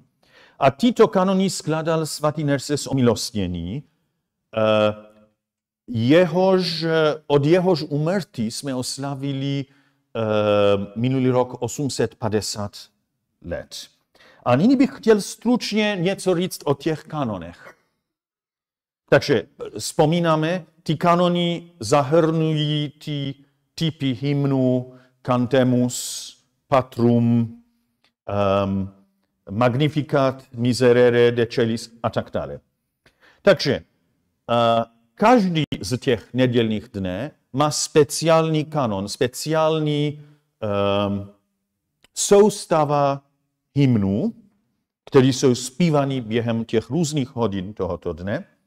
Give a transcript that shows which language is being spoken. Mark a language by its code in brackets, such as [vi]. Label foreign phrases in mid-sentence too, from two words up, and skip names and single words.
[cs] A tyto kanony skládal svatý Nerses omilostněný, od jehož úmrtí jsme oslavili minulý rok 850 let. A nyní bych chtěl stručně něco říct o těch kanonech. Takže vzpomínáme, ty kanony zahrnují ty typy hymnu, cantemus, patrum, magnificat, miserere, de celis a tak dále. Takže každý z těch nedělních dne má speciální kanon, speciální soustava hymnů, které jsou zpívaný během těch různých hodin tohoto dne.